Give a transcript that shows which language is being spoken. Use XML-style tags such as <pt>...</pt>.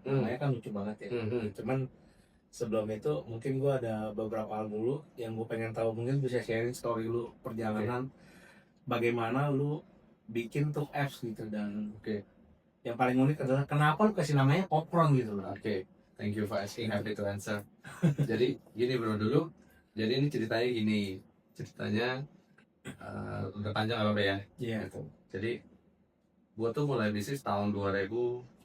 <id>Namanya kan lucu banget ya. Cuman sebelum itu mungkin gua ada beberapa hal dulu yang gua pengen tahu, mungkin bisa sharing story lu perjalanan bagaimana lu bikin tuh apps gitu. Dan yang paling unik adalah kenapa lu kasih namanya Popcorn gitu loh.</id> <en>Thank you for asking, happy to answer.</en> <id>Jadi gini bro dulu, jadi ini ceritanya gini, ceritanya udah panjang apa ya? Iya. Gitu. Jadi gua tuh mulai bisnis tahun 2011.</id>